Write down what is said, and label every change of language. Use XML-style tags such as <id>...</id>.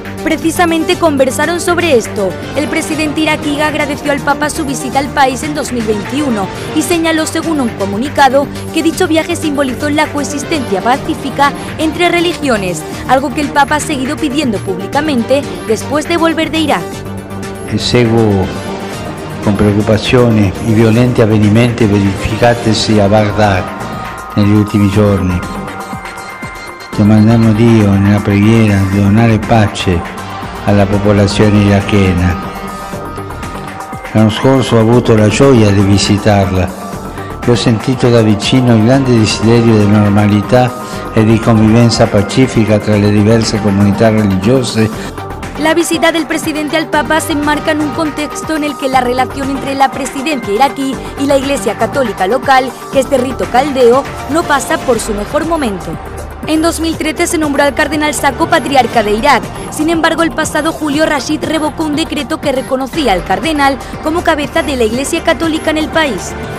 <es>Precisamente conversaron sobre esto. El presidente iraquí agradeció al Papa su visita al país en 2021 y señaló, según un comunicado, que dicho viaje simbolizó la coexistencia pacífica entre religiones, algo que el Papa ha seguido pidiendo públicamente después de volver de Irak.</es> <it>Seguo con preoccupazione i violenti avvenimenti verificatisi a Baghdad negli ultimi giorni. Domandiamo a Dio nella preghiera di donare pace alla popolazione irachena. L'anno scorso ho avuto la gioia di visitarla e ho sentito da vicino il grande desiderio di normalità e di convivenza pacifica tra le diverse comunità religiose.</it> <es>La visita del presidente al Papa se enmarca en un contexto en el que la relación entre la presidencia iraquí y la Iglesia Católica local, que es de rito caldeo, no pasa por su mejor momento. En 2013 se nombró al cardenal Sako patriarca de Irak. Sin embargo, el pasado julio Rashid revocó un decreto que reconocía al cardenal como cabeza de la Iglesia Católica en el país.</es>